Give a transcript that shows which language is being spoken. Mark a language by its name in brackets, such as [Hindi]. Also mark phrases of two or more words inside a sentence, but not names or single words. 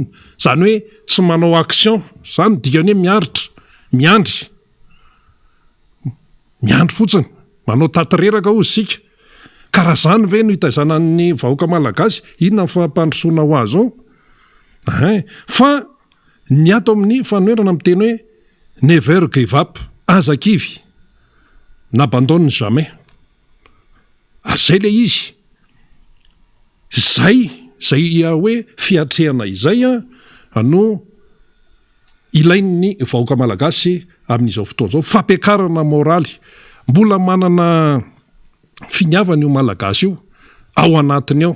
[Malagasy] Zany hoe tsy manao action. Zany dikany hoe miaritra, miandry. Miandry fotsiny. Manao tatereraka hozy sika. Karaha zany ve no hitaizanan'ny vahoaka malagasy? Inona ny fampandrosoana ho azy ao? Fa ny ato amin'ny fanoerana amin'ny teny hoe [English] never give up, [Malagasy] azakivy. [French] N'abandonne jamais. [Malagasy] Zay le izy. Zay hoe fiatrehana izay no ilain'ny vahoaka malagasy amin'izao fotoana izao. Fampiakarana moraly. Mbola manana finiavana io malagasy io ao anatiny ao.